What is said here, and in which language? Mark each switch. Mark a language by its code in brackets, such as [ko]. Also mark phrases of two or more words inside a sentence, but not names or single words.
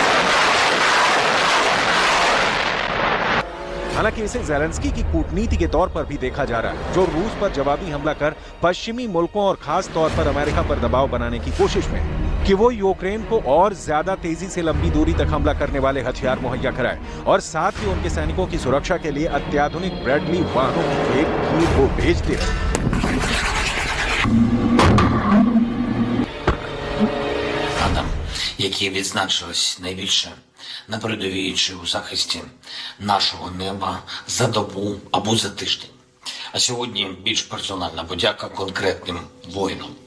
[hi] हालांकि इसे ज़ेलेंस्की की कूटनीति के तौर पर भी देखा जा रहा है, जो रूस पर जवाबी हमला कर पश्चिमी मुल्कों और खास तौर पर अमेरिका पर दबाव बनाने की कोशिश में है कि वो यूक्रेन को और ज्यादा तेजी से लंबी दूरी तक हमला करने वाले हथियार मुहैया कराए और साथ ही उनके सैनिकों की सुरक्षा के लिए अत्याधुनिक ब्रैडली वाहनों की खेप कीव को भेजते रहे। [uk] Адам, які відзначились найбільше на передовій чи у захисті нашого неба за добу або за тиждень. А сьогодні більш персональна подяка конкретним воїнам.